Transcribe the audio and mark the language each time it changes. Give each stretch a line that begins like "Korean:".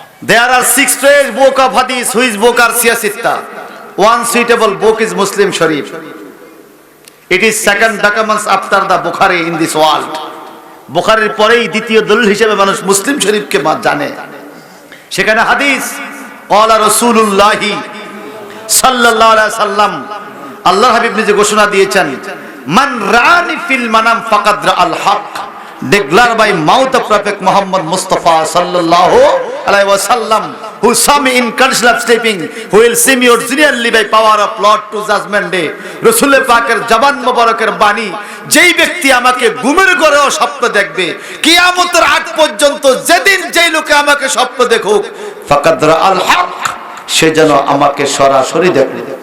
English: There are 6 strange book of hadith which book are siyasitta. One suitable book is Muslim Sharif. It is second documents after the Bukhari in this world.
Bangla: বুখারীর পরেই দ্বিতীয় দলিল হিসেবে মানুষ মুসলিম শরীফকে জানে। সেখানে হাদিস
Arabic: ক্বালা রাসূলুল্লাহি সাল্লাল্লাহু আলাইহি সাল্লাম,
Bangla: আল্লাহর হাবিব নিজে ঘোষণা দিয়েছেন,
Arabic: মান রানি ফিল মানাম ফাকাদ রাআল হক,
English: declared by mouth of Prophet Muhammad Mustafa sallallahu alaihi wasallam, who saw me in condition of sleeping, who will see me originally by power of Lord to judgment day.
Bangla: রাসূল পাকের জবান মোবারকের বাণী, যেই ব্যক্তি আমাকে ঘুমের ঘরেও স্বপ্ন দেখবে, কিয়ামতের আগ পর্যন্ত যেদিন যেই লোকে আমাকে স্বপ্ন দেখুক,
Arabic: ফাকাদ রাআল হক,
Bangla: সে যেন আমাকে সরাসরি দেখবে।